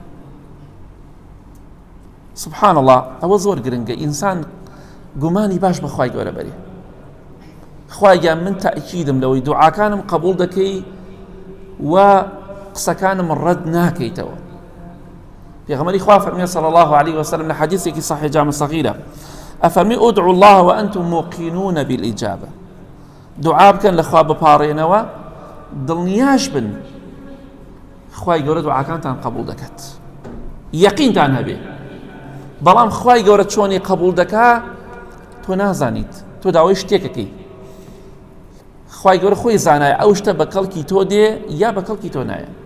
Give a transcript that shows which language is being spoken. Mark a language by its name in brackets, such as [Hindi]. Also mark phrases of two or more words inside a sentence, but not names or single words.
[Arabic] سبحان الله، [Central Kurdish] ئەوە زۆر گرنگە ئینسان گومانی باش بە خوای گەورە بەرێ. خوایە من تەئکیدم لەوەی دوعاکانم قبول دەکەی و قسەکانم ڕەد ناکەیتەوە. پێغەمبەری خوا فەرمووی [Arabic] صلی الله عليه وسلم [Central Kurdish] لە حەدیثێکی صحیح جامع صغیرە ئەفەرمی [Arabic] ئودعوا الله وأنتم موقنون بالإجابة. [Central Kurdish] دوعا بکەن لە خوا بپاڕێنەوە، دڵنیاش بن خوای گەورە دوعاکانتان قبول دەکات، یەقینتان هەبێ. بەڵام خوای گەورە چۆنی قبول دەکا تۆ نازانیت، تۆ داوای شتێکەکەی. خوای گەورە خۆی زانایە ئەو شتە بە کەڵکی تۆ دێ یا بە کەڵکی تۆ نایە.